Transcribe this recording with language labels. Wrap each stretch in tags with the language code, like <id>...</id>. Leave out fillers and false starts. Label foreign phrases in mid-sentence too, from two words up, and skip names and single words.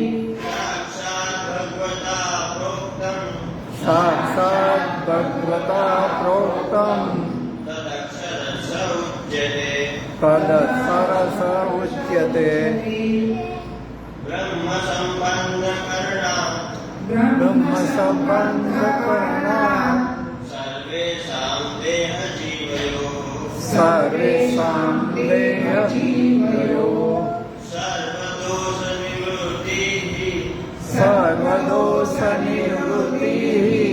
<sa>સાક્ષાત ભગવતા પ્રોક્તમ સાક્ષાત ભગવતા પ્રોક્તમ તદક્ષર સ ઉચ્યતે તદક્ષર સ ઉચ્યતે બ્રહ્મ સંપન્ન કર્ણ ब्रह्म संबंधकरणा सर्वेषां देहजीवयोः सर्वेषां देहजीवयोः सर्वदोषनिवृत्तिः सर्वदोषनिवृत्तिः</sa>